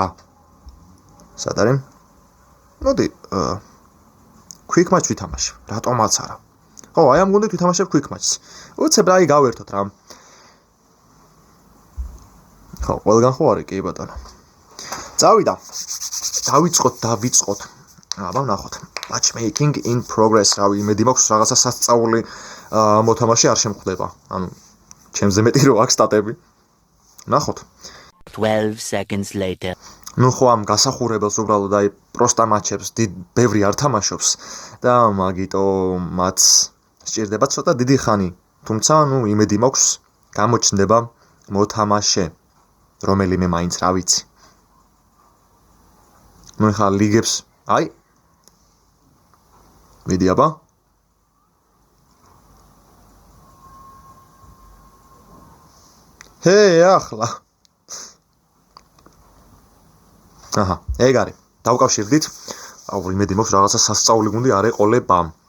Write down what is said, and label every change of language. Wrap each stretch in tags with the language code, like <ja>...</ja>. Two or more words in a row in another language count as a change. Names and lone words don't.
<ka>სად არის? მოდი</ka> <en>quick match</en> <ka>ვითამაშებ. რატომაც არა. ხო, აი ამ გუნდით ვითამაშებ</ka> <en>quick match-</en> <ka>ს. უცებ რა გავერთოთ რა. ხო, ყველგან ხო არის, კი ბატონო. წავიდა. დავიწყოთ. აბა ნახოთ.</ka> <en>Matchmaking in progress.</en> <ka>რავი, იმედი მაქვს რაღაცა სასწაული მოთამაშე არ შემხვდება. ანუ ჩემზე მეტი რო აქვს სტატები. ნახოთ.</ka> <en>12 seconds later.</en> <ka>ნუ ხო ამ გასახურებელს უბრალოდ აი პროსტა მატჩებს ბევრი არ თამაშობს და მაგიტო მათ სჭირდება ცოტა დიდი ხანი. თუმცა ნუ იმედი მაქვს გამოჩნდება მოთამაშე რომელიმე მაინც რა ვიცი ნუ ხა ლიგებს აი მიდი აბა ჰეი ახლა აჰა ეგ არის დავკავშირდით აუ იმედი მაქვს რაღაცა სასწაული გუნდი არ ეყოლება</ka>